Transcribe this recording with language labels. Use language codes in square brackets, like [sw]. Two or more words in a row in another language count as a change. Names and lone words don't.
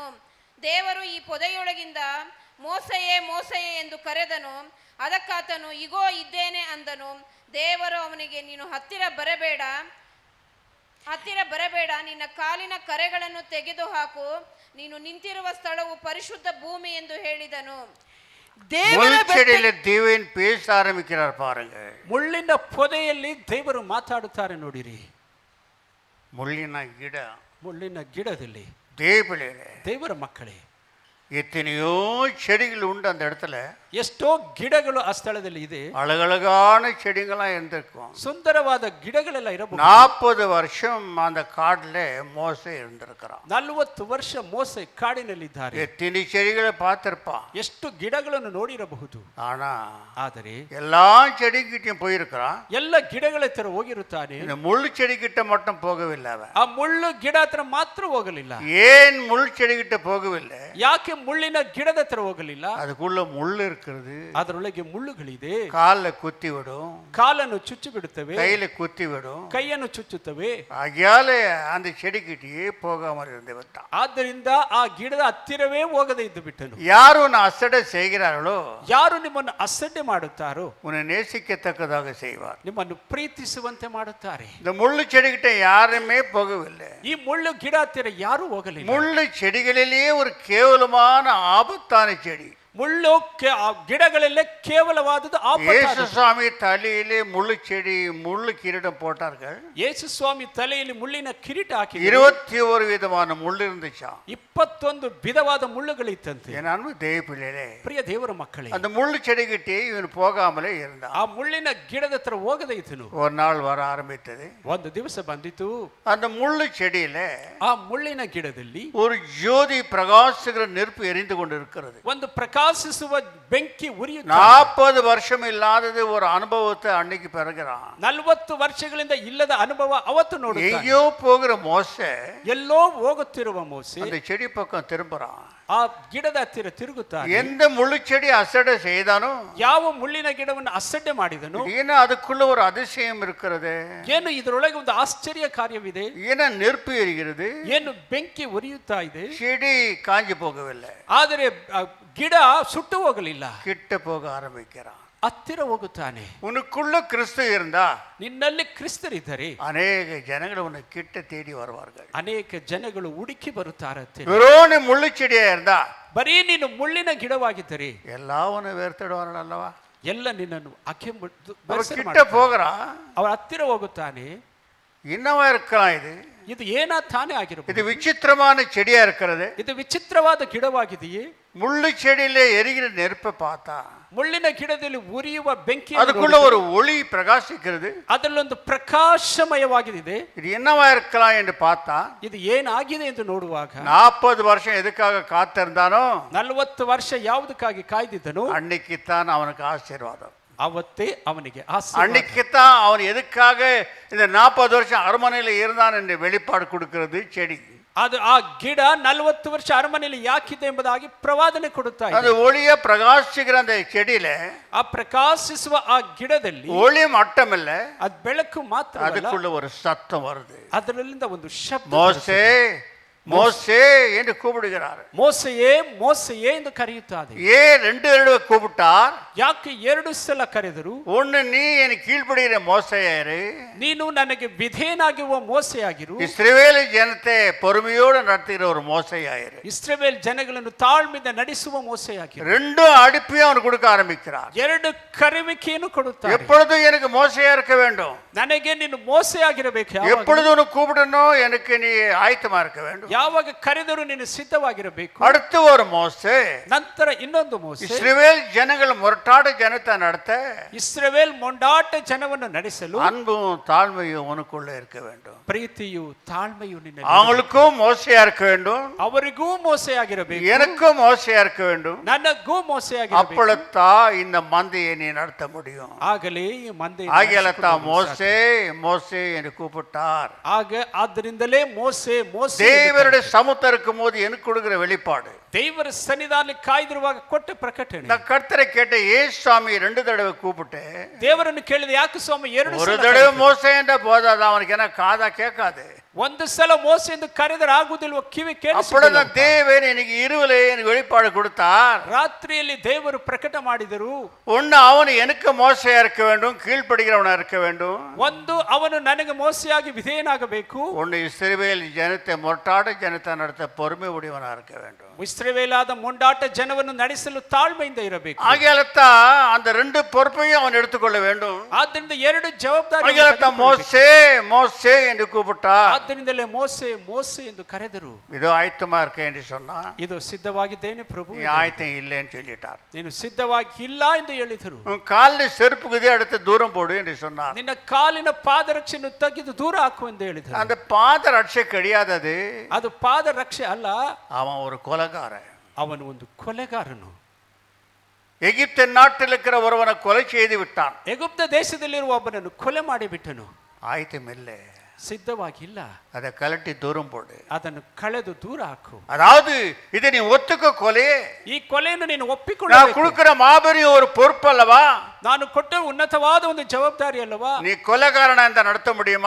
[kn] ದೇವರು ಈ ಪೊದೆಯೊಳಗಿಂದ ಮೋಸೆಯೇ ಮೋಸೆಯೇ ಎಂದು ಕರೆದನು. ಅದಕ್ಕಾತನು, ಇಗೋ ಇದ್ದೇನೆ ಅಂದನು. ದೇವರು ಅವನಿಗೆ, ನೀನು ಹತ್ತಿರ ಬರಬೇಡ, ನಿನ್ನ ಕಾಲಿನ ಕರೆಗಳನ್ನು ತೆಗೆದುಹಾಕು, ನೀನು ನಿಂತಿರುವ ಸ್ಥಳವು ಪರಿಶುದ್ಧ ಭೂಮಿ ಎಂದು ಹೇಳಿದನು. [ta] முள்செடியில தேவன் பேச ஆரம்பிக்கிறார் பாருங்க. [kn] ಮುಳ್ಳಿನ ಪೊದೆಯಲ್ಲಿ ದೇವರು ಮಾತಾಡುತ್ತಾರೆ ನೋಡಿರಿ. ಮುಳ್ಳಿನ ಗಿಡದಲ್ಲಿ ದೇವರ ಮಕ್ಕಳೇ, [ta] எத்தனையோ செடிகள் உண்டு அந்த இடத்துல. [kn] ಎಷ್ಟೋ ಗಿಡಗಳು ಆ ಸ್ಥಳದಲ್ಲಿ ಇದೆ. [ta] அழகழகான செடிகள்லாம் இருந்திருக்கும். [kn] ಸುಂದರವಾದ ಗಿಡಗಳೆಲ್ಲ ಇರಬಹುದು. [ta] 40 வருஷம் அந்த காட்டுல மோசே இருந்திருக்கிறான். [kn] 40 ವರ್ಷ ಮೋಸೆ ಕಾಡಿನಲ್ಲಿದ್ದಾರೆ. [ta] எத்தனை செடிகளை பார்த்திருப்பான். [kn] ಎಷ್ಟು ಗಿಡಗಳನ್ನು ನೋಡಿರಬಹುದು. [ta] ಆದರೆ எல்லா செடிகிட்டையும் போயிருக்கிறான். [kn] ಎಲ್ಲ ಗಿಡಗಳ ಹತ್ರ ಹೋಗಿರುತ್ತಾನೆ. [ta] இந்த முள்ளு செடிகிட்ட மட்டும் போகவில்லை அவன். [kn] ಆ ಮುಳ್ಳು ಗಿಡ ಹತ್ರ ಮಾತ್ರ ಹೋಗಲಿಲ್ಲ. [ta] ஏன் முள் செடிகிட்ட போகவில்லை? [kn] ಯಾಕೆ ಮುಳ್ಳಿನ ಗಿಡದ ಹತ್ರ ಹೋಗಲಿಲ್ಲ? [ta] அதுக்குள்ள முள்ளு இருக்கிறது. [kn] ಅದರೊಳಗೆ ಮುಳ್ಳುಗಳಿದೆ. [ta] கால குத்தி விடும். [kn] ಕಾಲನ್ನು ಚುಚ್ಚಿ ಬಿಡುತ್ತವೆ. [ta] கையில குத்தி விடும். [kn] ಕೈಯನ್ನು ಚುಚ್ಚುತ್ತವೆ. [ta] ஆகையால அந்த செடிகிட்டே போகாமல் இருந்து விட்டான். [kn] ಆದ್ದರಿಂದ ಆ ಗಿಡದ ಹತ್ತಿರವೇ ಹೋಗದೆ ಇದ್ದು ಬಿಟ್ಟನು. [ta] யாரு அசட்டை செய்கிறார்களோ, [kn] ಯಾರು ನಿಮ್ಮನ್ನು ಅಸಡ್ಡೆ ಮಾಡುತ್ತಾರೋ, [ta] உன்னை நேசிக்கத்தக்கதாக செய்வார். [kn] ನಿಮ್ಮನ್ನು ಪ್ರೀತಿಸುವಂತೆ ಮಾಡುತ್ತಾರೆ. [ta] இந்த முள்ளு செடிகிட்ட யாருமே போகவில்லை. [kn] ಈ ಮುಳ್ಳು ಗಿಡ ಹತ್ತಿರ ಯಾರು ಹೋಗಲಿಲ್ಲ. [ta] முள்ளு செடிகளிலேயே ஒரு கேவலமான ஆபத்தான செடி. [kn] ಮುಳ್ಳು ಗಿಡಗಳಲ್ಲೇ ಕೇವಲವಾದದ್ದು [ta] இயேசு சுவாமி தலையில முள்ளு செடி முள்ளு கிரீடம் போட்டார்கள். [kn] ಯೇಸು ಸ್ವಾಮಿ ತಲೆಯಲ್ಲಿ ಮುಳ್ಳಿನ ಕಿರೀಟ ಹಾಕಿದರು. [ta] 21 விதமான முள்ளு இருந்துச்சா. [kn] 21 ವಿಧವಾದ ಮುಳ್ಳುಗಳಿತ್ತಂತೆ. [ta] என் அன்பு தேவ பிள்ளைகளே, [kn] ಪ್ರಿಯ ದೇವರ ಮಕ್ಕಳೇ, [ta] அந்த முள்ளு செடிகிட்டே இவன் போகாமலே இருந்தான். [kn] ಆ ಮುಳ್ಳಿನ ಗಿಡದ ಹತ್ರ ಹೋಗದೆ ಇದ್ದನು. [ta] ஒரு நாள் வர ஆரம்பித்தது. [kn] ಒಂದು ದಿವಸ ಬಂದಿತು. [ta] அந்த முள்ளு செடியில [kn] ಆ ಮುಳ್ಳಿನ ಗಿಡದಲ್ಲಿ [ta] ஒரு ஜோதி பிரகாசிக்கிற நெருப்பு எரிந்து கொண்டிருக்கிறது. [kn] ಒಂದು பிரகாசிಸುವ ಬೆಂಕಿ ಉರಿಯುತ್ತದೆ. [ta] 40 வருஷம் இல்லாதது ஒரு அனுபவத்தை அன்னைக்கு பெறுகிறான். [kn] 40 ವರ್ಷಗಳಿಂದ ಇಲ್ಲದ ಅನುಭವ ಅವತ್ತು ನೋಡುತ್ತಾನೆ. [ta] எங்கேயோ போகிற மோசே [kn] ಎಲ್ಲೋ ಹೋಗುತ್ತಿರುವ ಮೋಸೆ [ta] அந்த செடி பக்கம் திரும்புறான். [kn] ಆ ಗಿಡದ ಹತ್ತಿರ ತಿರುಗುತ್ತಾನೆ. [ta] எந்த முள்ளு செடி அசடை செய்தானோ, [kn] ಯಾವ ಮುಳ್ಳಿನ ಗಿಡವನ್ನು ಅಸಡ್ಡೆ ಮಾಡಿದನು, [ta] ஏன்னா அதுக்குள்ள ஒரு அதிசயம் இருக்கிறது. [kn] ಏನು ಇದರೊಳಗೆ ಒಂದು ಆಶ್ಚರ್ಯ ಕಾರ್ಯವಿದೆ. [ta] ஏன்னா நெருப்பு எரிகிறது, [kn] ಏನು ಬೆಂಕಿ ಉರಿಯುತ್ತಾ ಇದೆ. [ta] செடி காஞ்சி போகவில்லை. [kn] ಆದರೆ ಗಿಡ ಸುಟ್ಟು ಹೋಗಲಿಲ್ಲ. [ta] கிட்ட போக ஆரம்பிக்கிறான். [kn] ಹತ್ತಿರ ಹೋಗುತ್ತಾನೆ. [ta] உனக்குள்ள கிறிஸ்து இருந்தா [kn] ನಿನ್ನಲ್ಲಿ ಕ್ರಿಸ್ತರಿದ್ದರೆ [ta] அநேக ஜனங்கள் உன்னை கிட்ட தேடி வருவார்கள். [kn] ಅನೇಕ ಜನಗಳು ಹುಡುಕಿ ಬರುತ್ತಾರೆ. [ta] வெறும் நீ முள்ளுச்செடியா இருந்தா [kn] ಬರೀ ನೀನು ಮುಳ್ಳಿನ ಗಿಡವಾಗಿದ್ದರೆ [ta] எல்லா உன்னை வேர்த்திடுவார்கள் அல்லவா? [kn] ಎಲ್ಲ ನಿನ್ನನ್ನು [ta] கிட்ட போகிறான், [kn] ಅವರ ಹತ್ತಿರ ಹೋಗುತ್ತಾನೆ. [ta] என்னவா இருக்கலாம் இது? [kn] ಇದು ಏನಾ ತಾನೇ ಆಗಿರಬಹುದು. [ta] இது விசித்திரமான செடியா இருக்கிறது. [kn] ಇದು ವಿಚಿತ್ರವಾದ ಗಿಡವಾಗಿದೆಯೇ? [ta] முள்ளு செடியில எரிகிற நெருப்பை பார்த்தா [kn] ಮುಳ್ಳಿನ ಗಿಡದಲ್ಲಿ ಉರಿಯುವ ಬೆಂಕಿ, [ta] அதுக்குள்ள ஒரு ஒளி பிரகாசிக்கிறது. [kn] ಅದರಲ್ಲೊಂದು ಪ್ರಕಾಶಮಯವಾಗಿದೆ. [ta] இது என்னவா இருக்கலாம் என்று பார்த்தா [kn] ಇದು ಏನಾಗಿದೆ ಎಂದು ನೋಡುವಾಗ [ta] 40 வருஷம் எதுக்காக காத்திருந்தானோ [kn] 40 ವರ್ಷ ಯಾವುದಕ್ಕಾಗಿ ಕಾಯ್ದಿದ್ದನು [ta] அன்னைக்குத்தான் அவனுக்கு ஆசீர்வாதம். [kn] ಅವತ್ತೇ ಅವನಿಗೆ ಆಶೀರ್ವಾದ. [ta] அன்னைக்குத்தான் அவன் எதுக்காக இந்த 40 வருஷம் அரண்மனையில் இருந்தான் என்று வெளிப்பாடு கொடுக்கிறது செடி. [kn] ಅದು ಆ ಗಿಡ 40 ವರ್ಷ ಅರಮನೆಯಲ್ಲಿ ಯಾಕಿದೆ ಎಂಬುದಾಗಿ ಪ್ರವಾದನೆ ಕೊಡುತ್ತಾ ಇದೆ. [ta] அது ஒளிய பிரகாசிக்கிற அந்த செடியில [kn] ಆ ಪ್ರಕಾಶಿಸುವ ಆ ಗಿಡದಲ್ಲಿ [ta] ஒளி மட்டுமில்ல, [kn] ಅದು ಬೆಳಕು ಮಾತ್ರ ಅಲ್ಲ, [ta] அதுக்குள்ள ஒரு சத்தம் வருது. [kn] ಅದರಲ್ಲಿಂದ ಒಂದು ಶಬ್ದ, [ta] மோசே மோசே என்று கூப்பிடுகிறார். [kn] ಮೋಸೆಯೇ ಮೋಸೆಯೇ ಎಂದು ಕರೆಯುತ್ತಾರೆ. [ta] ஏன் 2 தடவை கூப்பிட்டார்? [kn] ಯಾಕೆ 2 ಸಲ ಕರೆದರು? [ta] ஒன்னு, நீ எனக்கு கீழ்ப்படுகிற மோசேயாரு, [kn] ನೀನು ನನಗೆ ವಿಧೇಯನಾಗಿರುವ ಮೋಸೆಯಾಗಿರು. [ta] இஸ்ரவேல் ஜனத்தை பொறுமையோடு நடத்துகிற ஒரு மோசேயாயிரு. [kn] ಇಸ್ರಾಯೇಲ್ ಜನಗಳನ್ನು ತಾಳ್ಮೆಯಿಂದ ನಡೆಸುವ ಮೋಸೆಯಾಗಿರು. [ta] 2 அடிப்பையும் அவன் கொடுக்க ஆரம்பிக்கிறார். [kn] 2 ಕರೆಯುವಿಕೆಯನ್ನು ಕೊಡುತ್ತಾರೆ. [ta] எப்பொழுதும் எனக்கு மோசையா இருக்க வேண்டும், [kn] ನನಗೆ ನೀನು ಮೋಸೆಯಾಗಿರಬೇಕು. [ta] எப்பொழுதும் உனக்கு கூப்பிடணும், எனக்கு நீ ஆயத்தமா இருக்க வேண்டும். [kn] ಯಾವಾಗ ಕರೆದರೂ ನೀನು ಸಿದ್ಧವಾಗಿರಬೇಕು. [ta] அடுத்து ஒரு மோசே, [kn] ನಂತರ ಇನ್ನೊಂದು ಮೋಸೆ, [ta] இஸ்ரவேல் ஜனங்கள் முரட்டாட ஜனத்தை நடத்த [kn] ಇಸ್ರಾಯೇಲ್ ಮೊಂಡಾಟ ಜನವನ್ನು ನಡೆಸಲು [ta] அன்பும் தாழ்மையும் உனக்குள்ள இருக்க வேண்டும். [kn] ಪ್ರೀತಿಯು ತಾಳ್ಮೆಯು ನಿನ್ನಲ್ಲಿ, [ta] அவங்களுக்கும் மோசையா இருக்க வேண்டும், [kn] ಅವರಿಗೂ ಮೋಸೆಯಾಗಿರಬೇಕು, [ta] எனக்கும் மோசையா இருக்க வேண்டும். [kn] ನನಗೂ ಮೋಸೆಯಾಗಿರಬೇಕು. [ta] அப்பொழுதுதான் இந்த மந்தையை நீ நடத்த முடியும். [kn] ಆಗಲೇ ಈ ಮಂದೆ [ta] ஆகியலத்தான் மோசே மோசே என்று கூப்பிட்டார். [kn] ಆದ್ದರಿಂದಲೇ ಮೋಸೆ ಮೋಸೆ. [ta] தேவருடைய சமூகத்தில் இருக்கும் போது எனக்கு கொடுக்கிற வெளிப்பாடு, [kn] ದೇವರ ಸನ್ನಿಧಾನ ಕಾಯ್ದಿರುವಾಗ ಕೊಟ್ಟ ಪ್ರಕಟಣೆ. [ta] நான் கர்த்தரை கேட்ட ஏசாமி 2 தடவை கூப்பிட்டு, [kn] ದೇವರನ್ನು ಕೇಳಿದ ಯಾಕೆ ಸ್ವಾಮಿ 2 [ta] ஒரு [kn] ಸಲ [ta] தடவை மோசே என்ற போதாது, அவனுக்கு என்ன காதா கேட்காது. [kn] ಒಂದು ಸಲ ಮೋಸೆ ಎಂದು ಕರೆದರೆ ಆಗುವುದಿಲ್ವ? ಕಿವಿ [ta] அப்பொழுது [kn] ಕೇಳಿಸುವುದಿಲ್ಲ. [ta] தேவன் எனக்கு இரவுல எனக்கு வெளிப்பாடு கொடுத்தார். [kn] ರಾತ್ರಿಯಲ್ಲಿ ದೇವರು ಪ್ರಕಟ ಮಾಡಿದರು. [ta] ஒன்னு, அவன் எனக்கு மோசையா இருக்க வேண்டும், கீழ்ப்படுகிறவனா இருக்க வேண்டும். [kn] ಒಂದು, ಅವನು ನನಗೆ ಮೋಸೆಯಾಗಿ ವಿಧೇಯನಾಗಬೇಕು. [ta] ஒன்னு, இஸ்ரவேல் ஜனத்தை முரட்டாட ஜனத்தை நடத்த பொறுமை உடையவனா இருக்க வேண்டும். [kn] ಇಸ್ರಾಯೇಲಾದ ಮೊಂಡಾಟ ಜನವನ್ನು ನಡೆಸಲು ತಾಳ್ಮೆಯಿಂದ ಇರಬೇಕು. [ta] ஆகியாலத்தான் அந்த 2 பொறுப்பையும் அவன் எடுத்துக்கொள்ள வேண்டும். [kn] ಆದ್ದರಿಂದ 2 ಜವಾಬ್ದಾರಿ. [ta] ஆகியாலத்தான் மோசே மோசே என்று கூப்பிட்டார். [kn] ಆದ್ದರಿಂದಲೇ ಮೋಸೆ ಮೋಸೆ ಎಂದು ಕರೆದರು. [ta] இதோ ஆயத்தமா இருக்க என்று சொன்னா, [kn] ಇದು ಸಿದ್ಧವಾಗಿದ್ದೇನೆ ಪ್ರಭು, [ta] நீ ஆயத்தம் இல்லைன்னு சொல்லிட்டார். [kn] ನೀನು ಸಿದ್ಧವಾಗಿ ಇಲ್ಲ ಎಂದು ಹೇಳಿದರು. [ta] உன் காலில் செருப்பு குதி அடுத்து தூரம் போடு என்று சொன்னார். [kn] ನಿನ್ನ ಕಾಲಿನ ಪಾದರಕ್ಷೆಯನ್ನು ತೆಗೆದು ದೂರ ಹಾಕು ಎಂದು ಹೇಳಿದರು. [ta] அந்த பாத ரட்சை கிடையாதது, [kn] ಅದು ಪಾದರಕ್ಷೆ ಅಲ್ಲ, [ta] அவன் ஒரு கொலைகாரன். [kn] ಅವನು ಒಂದು ಕೊಲೆಗಾರನು. [ta] எகிப்து நாட்டில் இருக்கிற ஒருவனை கொலை செய்து விட்டான். [kn] ಎಗುಪ್ತ ದೇಶದಲ್ಲಿರುವ ಒಬ್ಬನನ್ನು ಕೊಲೆ ಮಾಡಿಬಿಟ್ಟನು. [ta] ஆயத்தம் இல்லை, [kn] ಸಿದ್ಧವಾಗಿಲ್ಲ, [ta] அதை கலட்டி தூரம் போடு. [kn] ಅದನ್ನು ಕಳೆದು ದೂರ ಹಾಕು. [ta] அதாவது இதை நீ ஒத்துக்க கொலையே, [kn] ಈ ಕೊಲೆಯನ್ನು ನೀನು [ta] நான் [kn] ಒಪ್ಪಿಕೊಳ್ಳಬೇಕು. [ta] கொடுக்கிற மாபெரும் ஒரு பொறுப்பு அல்லவா? [kn] ನಾನು ಕೊಟ್ಟ ಉನ್ನತವಾದ ಒಂದು ಜವಾಬ್ದಾರಿ ಅಲ್ಲವಾ? [ta] நீ கொலைகாரனா இருந்தா நடத்த முடியுமா?